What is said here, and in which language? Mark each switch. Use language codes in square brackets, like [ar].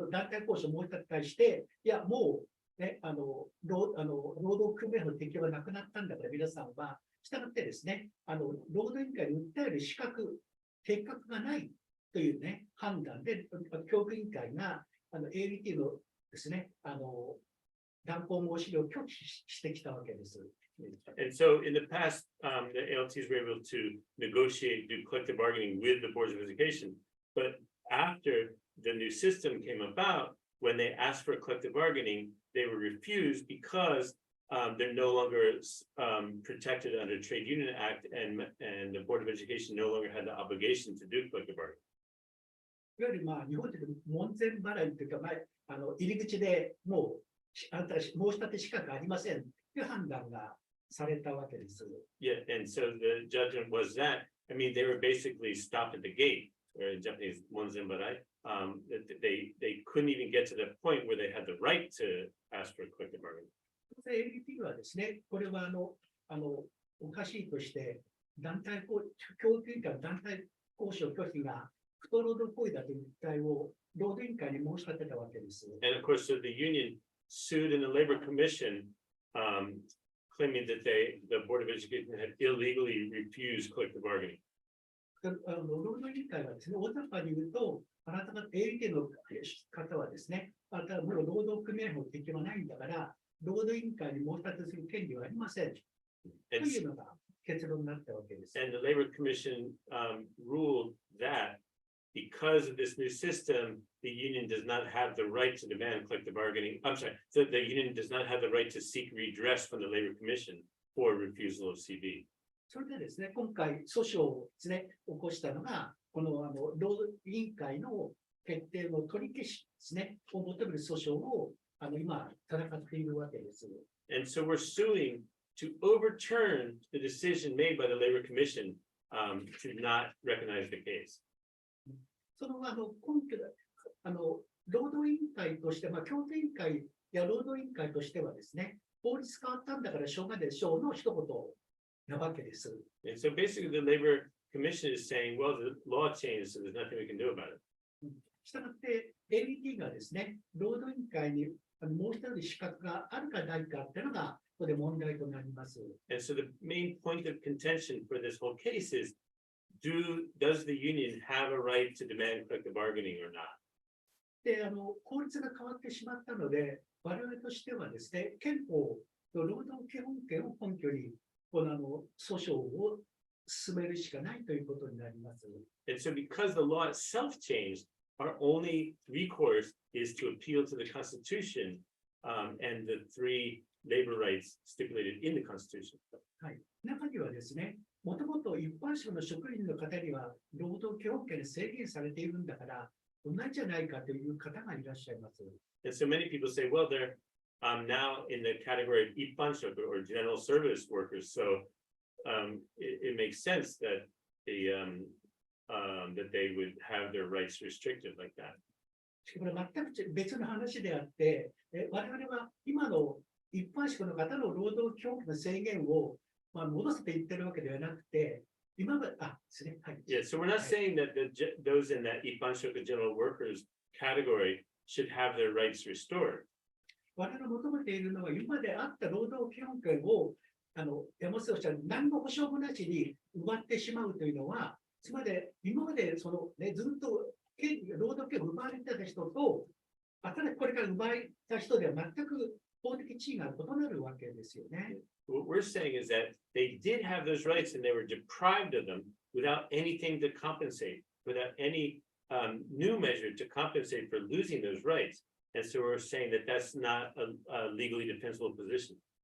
[ja] 体交渉を申し立て対して、いや、もう、ね、労働組合の適用がなくなったんだから、皆さんは、したがってですね、労働委員会に訴える資格がないというね、判断で、教育委員会がALT のですね、断交申し入れを拒否してきたわけです。 [en] And so in the past, the ALTs were able to negotiate, do collective bargaining with the boards of education. But after the new system came about, when they asked for collective bargaining, they were refused because they're no longer protected under Trade Union Act, and the Board of Education no longer had the obligation to do collective bargaining. [ja] いわゆる日本でいう門前払いというか、入り口でもうあなた申し立て資格ありませんという判断がされたわけです。 [en] Yeah, and so the judgment was that, I mean, they were basically stopped at the gate, or in Japanese, monzenbarai. They couldn't even get to the point where they had the right to ask for collective bargaining. [ja] ALT はですね、これはおかしいとして、教育委員会の団体交渉拒否が不当労働行為だという訴えを労働委員会に申し立てたわけです。 [en] And of course, so the union sued in the Labor Commission, claiming that the Board of Education had illegally refused collective bargaining. [ja] 労働委員会はですね、大雑把に言うと、あなたが ALT の方はですね、あなたはもう労働組合法適用はないんだから、労働委員会に申し立てする権利はありません。というのが結論になったわけです。 [en] And the Labor Commission ruled that because of this new system, the union does not have the right to demand collective bargaining. I'm sorry, so the union does not have the right to seek redress from the Labor Commission for refusal of CB. [ja] それでですね、今回訴訟をですね、起こしたのが、この労働委員会の決定の取り消しですね、を求める訴訟を今、戦っているわけです。 [en] And so we're suing to overturn the decision made by the Labor Commission to not recognize the case. [ja] その根拠で、労働委員会として、協定委員会や労働委員会としてはですね、法律変わったんだからしょうがないでしょうの一言なわけです。 [en] And so basically the Labor Commission is saying, well, the law changed, so there's nothing we can do about it. [ja] したがって、ALT がですね、労働委員会に申し立てる資格があるかないかっていうのが、ここで問題となります。 [en] And so the main point of contention for this whole case is, does the union have a right to demand collective bargaining or not? [ja] で、法律が変わってしまったので、我々としてはですね、憲法と労働基本権を根拠に、この訴訟を進めるしかないということになります。 [en] And so because the law itself changed, our only recourse is to appeal to the Constitution and the three labor rights stipulated in the Constitution. [ja] はい。中にはですね、もともと一般職の職員の方には労働基本権で制限されているんだから、同じじゃないかという方がいらっしゃいます。 [en] And so many people say, well, they're now in the category of ippanshoku or general service workers. So it makes sense that that they would have their rights restricted like that. [ja] これ全く別の話であって、我々は今の一般職の方の労働基本権の制限を戻せていってるわけではなくて、今まで、ですね。はい。 [en] Yeah, so we're not saying that those in that ippanshoku general workers category should have their rights restored. [ja] 我々が求めているのは、今まであった労働基本権を、山本さん、何の保証もなしに奪ってしまうというのは、つまり今までずっと労働権を奪われてた人と、これから奪われた人では全く法的地位が異なるわけですよね。 [en] What we're saying is that they did have those rights and they were deprived of them without anything to compensate, without any new measure to compensate for losing those rights. And so we're saying that that's not a legally defensible position.